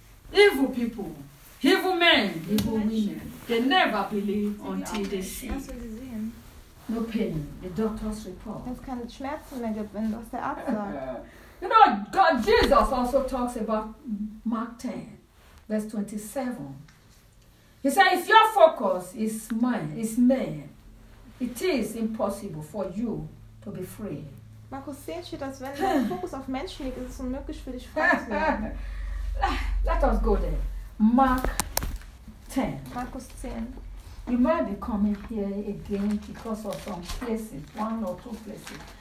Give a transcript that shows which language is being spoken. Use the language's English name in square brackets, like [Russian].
[English] Evil people, evil men, evil women, they never believe until they see. No pain, the doctor's report. [German] Wenn es keine Schmerzen mehr gibt, wenn das der Arzt sagt. [English] You know, God, Jesus also talks about Mark 10, verse 27. He says, if your focus is man, it is impossible for you to be free. [German] Markus 10 steht, dass wenn dein Fokus auf Menschen liegt, ist es unmöglich für dich frei zu werden. [English] Let us go there. Mark 10. [German] Markus 10. [English] You might be coming here again because of some places, one or two places.